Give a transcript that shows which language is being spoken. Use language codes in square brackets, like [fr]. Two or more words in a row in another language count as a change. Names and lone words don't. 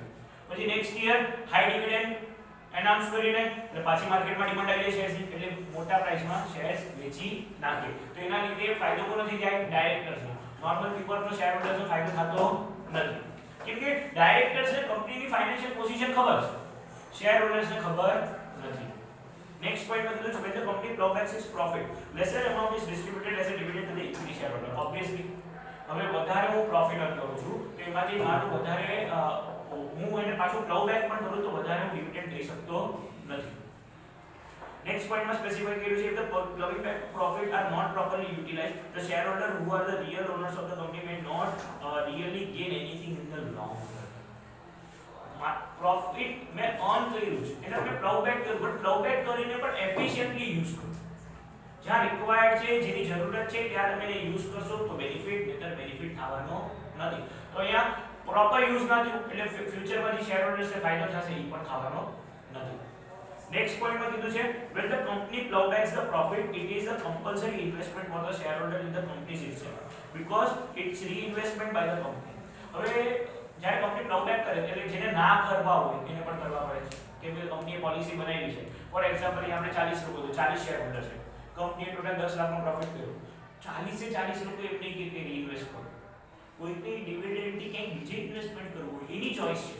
[gu] પછી [en] next year high dividend announce [gu] કરીને એટલે પાછી માર્કેટમાં ડિમાન્ડ આવી જાય શેર્સની એટલે મોટા પ્રાઇસમાં શેર્સ વેચી નાખે. તો એના લીધે ફાયદો કોનો થઈ જાય? ડાયરેક્ટર્સનો. [en] normal people share holders [gu] ફાયદો થતો નથી કેમ કે ડાયરેક્ટર્સને કંપનીની ફાઇનાન્શિયલ પોઝિશન ખબર છે, [en] share holders [gu] ખબર નથી. [en] Next point when the company plowbacks its profit, lesser amount is distributed as a dividend to the equity shareholder. Obviously, [gu] હવે વધારે હું [en] profit earn [gu] કરું છું તો એમાંથી મારું વધારે હું એને પાછું પ્લોબેક પણ કરું તો વધારે હું ડિવિડન્ડ લઈ શકતો નથી. નેક્સ્ટ પોઈન્ટમાં સ્પેસિફાઈ કર્યું છે [en] if the plowing back profit are not properly utilized, the shareholder who are the real owners of the company may not really gain anything in the long run. [gu] પ્રોફિટ મેં અર્ન કર્યું છે એને આપણે પ્લાઉ બેક કર્યું, [en] but plough back [gu] કરીને પણ [en] efficiently use [gu] કરો. જ્યાં રિક્વાયર્ડ છે, જેની જરૂરત છે ત્યાં તમે એને યુઝ કરશો તો બેનિફિટ, નહીતર બેનિફિટ થવાનો નથી. તો અહીંયા [en] proper use [gu] ના થયું એટલે ફ્યુચરમાં જે [en] share holders [gu] ફાયદો થશે એ પણ થવાનો નથી. નેક્સ્ટ પોઈન્ટમાં કીધું છે [en] when the company plowbacks the profit it is a compulsory investment for the shareholder in the company itself because it's reinvestment by the company. [gu] હવે જ્યારે કંપની પ્લાઉબેક કરે એટલે જેને ના કરવા હોય એને પણ કરવા પડે છે કેમ કે કંપનીએ પોલિસી બનાવેલી છે. [en] for example [gu] અહીંયા આપણે 40 લોકો તો 40 [en] share holder [gu] છે, કંપનીએ ટોટલ 10 લાખનો પ્રોફિટ કર્યો, 40 એ 40 લોકો એમ નહીં કે રીઇન્વેસ્ટ કરો, કોઈકને ડિવિડન્ડ થી કંઈક બીજે ઇન્વેસ્ટમેન્ટ કરવું હોય એની ચોઈસ છે.